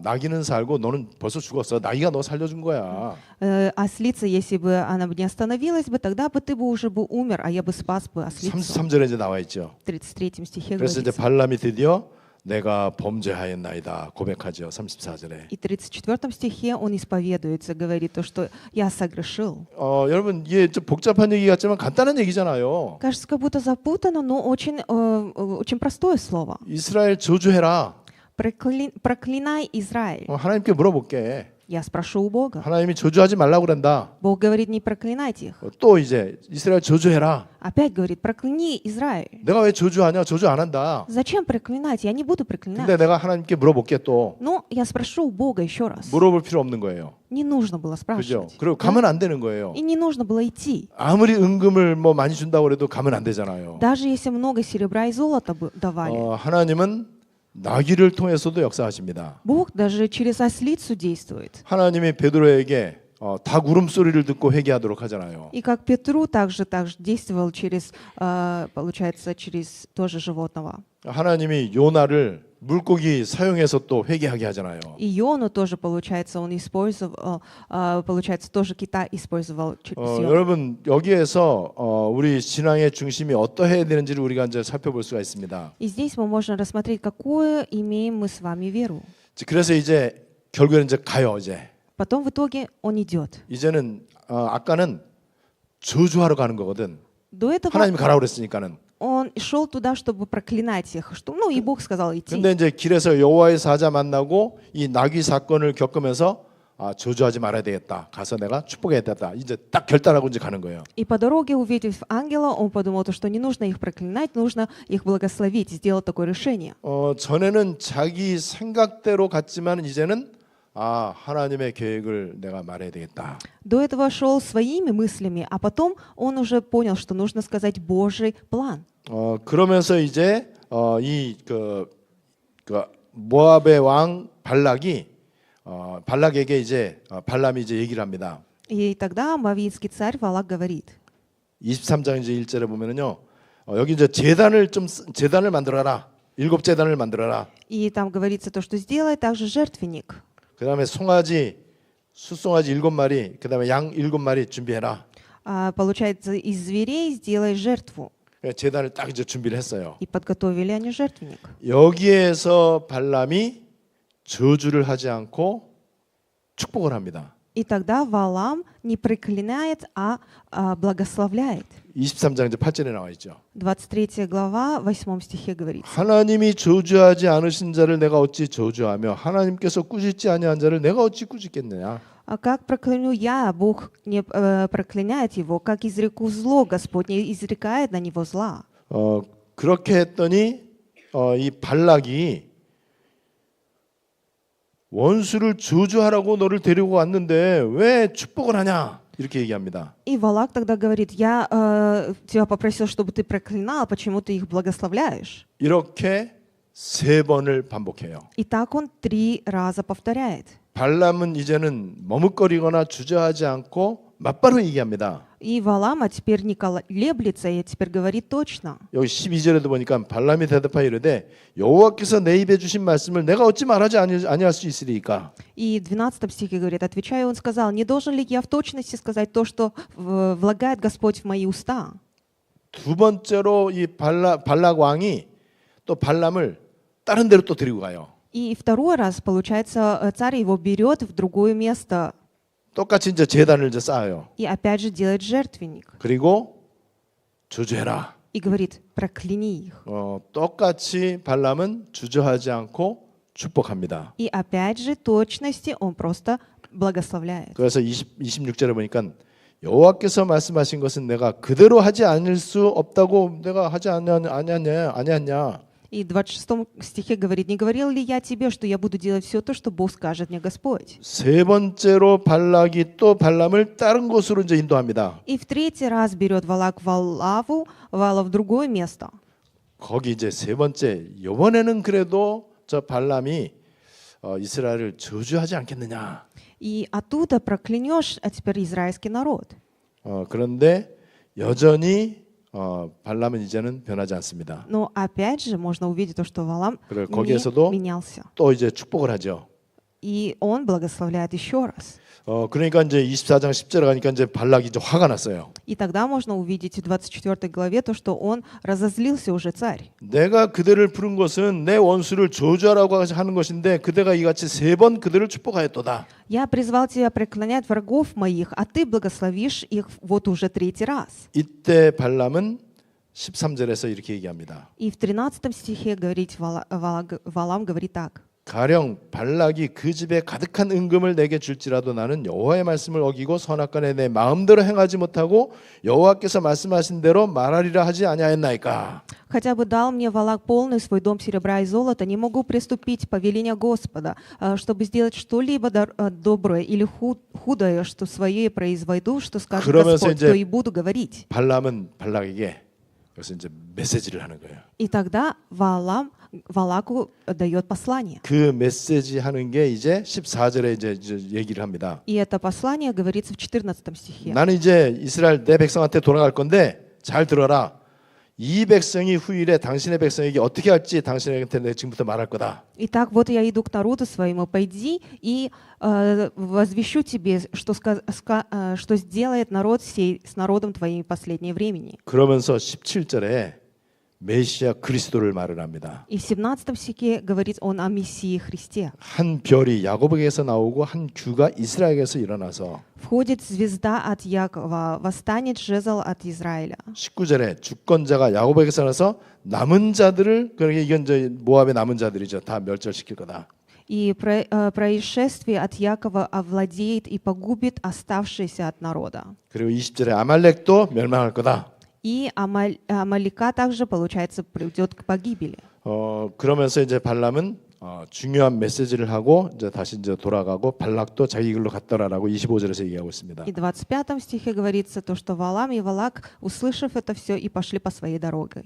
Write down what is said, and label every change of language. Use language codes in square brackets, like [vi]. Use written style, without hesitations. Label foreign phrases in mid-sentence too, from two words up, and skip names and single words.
[ko] 나귀는 살고 너는 벌써 죽었어. 나귀가 너 살려준 거야. [ru] Ослица, если бы она бы не остановилась бы, тогда бы ты бы уже бы умер, а я бы спас бы ослицу. [ko] 33절에 이제 나와 있죠. [ru] В 33 стихе [ko] 그래서 이제 [ru] говорится. [ko] 발람이 드디어 내가 범죄하였나이다 고백하죠. 34절에. [ru] И в 34 стихе он исповедуется, говорит то, что я согрешил. [ko] 여러분 이게 좀 복잡한 얘기 같지만 간단한 얘기잖아요. [ru] Кажется, как будто запутано, но очень простое слово. [ko] 이스라엘 저주해라. [ru] Проклинай Израиль. [ko] 하나님께 물어볼게. [ru] Я спрошу у Бога. [ko] 하나님이 저주하지 말라고 그런다. [ru] Бог говорит, не проклинайте их. [ko] 또 이제 이스라엘 저주해라. [ru] Опять говорит, прокляни Израиль. [ko] 내가 왜 저주하냐? 저주 안 한다. [ru] Зачем проклинать? Я не буду проклинать. [ko] 근데 내가 하나님께 물어볼게 또. [ru] Но я спрошу у Бога еще раз. [ko] 물어볼 필요 없는 거예요. [ru] Не нужно было [ko] 그죠? [ru] спрашивать. [ko] 그리고 [ru] Да? [ko] 가면 안 되는 거예요. [ru] И не нужно было идти. [ko] 아무리 은금을 뭐 많이 준다고 해도 가면 안 되잖아요. [ru] Даже если много серебра и золота давали. [ko] 하나님은 나귀를 통해서도 역사하십니다. [ru] Бог даже через ослицу действует. [ko] 하나님이 베드로에게 닭 울음소리를 듣고 회개하도록 하잖아요. [ru] И как Петру также действовал через, получается, через тоже животного. [ko] 하나님이 요나를 물고기 사용해서 또 회개하게 하잖아요. [ru] И Йону тоже, получается, он использовал, получается, тоже кита использовал через Йону. [ko] 여러분 여기에서 우리 신앙의 중심이 어떠해야 되는지를 우리가 이제 살펴볼 수가 있습니다. [ru] И здесь мы можем рассмотреть, какую имеем мы с вами веру. [ko] 그래서 이제 결국에는 이제 가요 이제. [ru] Потом в итоге он идет. [ko] 이제는 아까는 저주하러 가는 거거든. [ru] До этого [ko] 하나님이 가라고 그랬으니까는. [ru] он шел туда, чтобы проклинать их. Что, ну и Бог сказал идти. [ko] 근데 이제 길에서 여호와의 사자 만나고 이 나귀 사건을 겪으면서 저주하지 말아야 되겠다. 가서 내가 축복해야 되겠다. 이제 딱 결단하고 이제 가는 거예요. [ru] И по дороге, увидев ангела, он подумал, что не нужно их проклинать, нужно их благословить. Сделал такое решение. [ko] 전에는 자기 생각대로 갔지만 이제는 하나님의 계획을 내가 말해야 되겠다. [ru] До этого шел своими мыслями, а потом он уже понял, что нужно сказать Божий план. [ko] 그러면서 이제 모압의 왕 발락에게 이제 발람이 이제 얘기를 합니다. [ru] И тогда мавиитский царь Валак говорит. [ko] 23장 이제 1절에 보면은요. 여기 이제 제단을 만들어라. 7제단을 만들어라. [ru] И там говорится то, что сделай также жертвенник. [ko] 그다음에 숫송아지 7마리, 그다음에 양 7마리 준비해라. [ru] Получается, из зверей сделай жертву. [ko] 제단을 딱 이제 준비를 했어요. [ru] И подготовили они жертвенник. [ko] 여기에서 발람이 저주를 하지 않고 축복을 합니다. [ru] И тогда Валам не проклинает, а благословляет. [ko] 23장 이제 8절에 나와 있죠. [ru] 23 глава, 8 стихе говорится. [ko] 하나님이 저주하지 않으신 자를 내가 어찌 저주하며 하나님께서 꾸짖지 아니한 자를 내가 어찌 꾸짖겠느냐. [ru] А как прокляну я, Бог не проклиняет его, как изреку зло, Господь не изрекает на него зла. [ko] 그렇게 했더니 이 발락이 원수를 저주하라고 너를 데리고 왔는데 왜 축복을 하냐 이렇게 얘기합니다. [ru] И Валак тогда говорит, я тебя попросил, чтобы ты проклинал, почему ты их благословляешь? [ko] 이렇게 3번을 반복해요. [ru] И так он 3 раза повторяет. [ko] 발람은 이제는 머뭇거리거나 주저하지 않고 맞바로 얘기합니다. [ru] И Валам теперь не колеблется, и теперь говорит точно. [ko] 여기 12절에도 보니까 발람이 대답하여 이르되 여호와께서 내 입에 주신 말씀을 내가 어찌 말하지 아니할 수 있으리까. [ru] И в 12 стихе говорит, отвечая, он сказал, не должен ли я в точности сказать то, что влагает Господь в мои уста? [ko] 두 번째로 이 발락 왕이 또 발람을 다른 데로 또 데리고 가요. [ru] И второй раз, получается, царь его берет в другое место. [ko] 똑같이 이제 제단을 이제 쌓아요. [ru] И опять же делает жертвенник. [ko] 그리고 저주해라. [ru] И говорит, прокляни их. [ko] 똑같이 발람은 주저하지 않고 축복합니다. [ru] И опять же, точности он просто благословляет. [ko] 그래서 26절에 보니까 여호와께서 말씀하신 것은 내가 그대로 하지 않을 수 없다고 내가 하지 아니하냐. [ru] И в 26 стихе говорит, не говорил ли я тебе, что я буду делать все то, что Бог скажет мне Господь? [ko] 세 번째로 발락이 또 발람을 다른 곳으로 이제 인도합니다. [ru] И в 3 раз берет Валак Вала в другое место. [ko] 거기 이제 세 번째 이번에는 그래도 저 발람이 이스라엘을 저주하지 않겠느냐. [ru] И оттуда проклянешь, а теперь израильский народ. [ko] 그런데 여전히 발람은 이제는 변하지 않습니다. [ru] Но опять же можно увидеть то, что Валам [ko] 그래, [ru] не [ko] 거기에서도 [ru] менялся. [ko] 또 이제 축복을 하죠. [ru] И он благословляет еще раз. [ko] 그러니까 이제 24장 10절에 가니까 이제 발락이 이제 화가 났어요. [ru] И тогда можно увидеть в 24 главе то, что он разозлился уже царь. [ko] 내가 그들을 부른 것은 내 원수를 저주하라고 하는 것인데 그대가 이같이 3번 그들을 축복하였도다. [ru] Я призвал тебя преклонять врагов моих, а ты благословишь их вот уже 3-й раз. [ko] 이때 발람은 13절에서 이렇게 얘기합니다. [ru] И в 13 стихе Валам говорит так. [ko] 가령 발락이 그 집에 가득한 은금을 내게 줄지라도 나는 여호와의 말씀을 어기고 선악간에 내 마음대로 행하지 못하고 여호와께서 말씀하신 대로 말하리라 하지 아니하였나이까. [ru] Хотя бы дал мне Валак полный свой дом серебра и золота, не могу приступить по велению Господа, чтобы сделать что-либо доброе или худое, что свое произведу, что скажет Господь, то и буду говорить. [ko] 발람은 발락에게 그래서 이제 메시지를 하는 거예요. [ru] И тогда Валаку дает послание. [ko] 그 메시지 하는 게 이제 14절에 이제 얘기를 합니다. [ru] И это послание говорится в 14 стихе. [ko] 나는 이제 이스라엘 내 백성한테 돌아갈 건데 잘 들어라. 이 백성이 후일에 당신의 백성에게 어떻게 할지 당신에게 내가 지금부터 말할 거다. [ru] Итак, вот я иду к народу своему, пойди и возвещу тебе, что сделает народ сей с народом твоим в последнее времени. [ko] 그러면서 17절에 메시아 그리스도를 말을 합니다. [ru] И в 17 стихе говорит он о Мессии Христе. [ko] 한 별이 야곱에게서 나오고 한 규가 이스라엘에게서 일어나서 [ru] Входит звезда от Якова, восстанет жезл от Израиля. [ko] 19절에 주권자가 야곱에게서 나서 남은 자들을 그러니까 이건 이제 모압의 남은 자들이죠. 다 멸절시킬 거다. [ru] И происшествие от Якова овладеет и погубит оставшиеся от народа. [ko] 그리고 20절에 아말렉도 멸망할 거다. [ru] И Амалика также, получается, придет к погибели. [ko] 그러면서 이제 발람은 중요한 메시지를 하고 이제 다시 이제 돌아가고 발락도 자기 길로 갔더라라고 25절에서 얘기하고 있습니다. [ru] И в 25 стихе говорится то, что Валам и Валак, услышав это все, и пошли по своей дороге.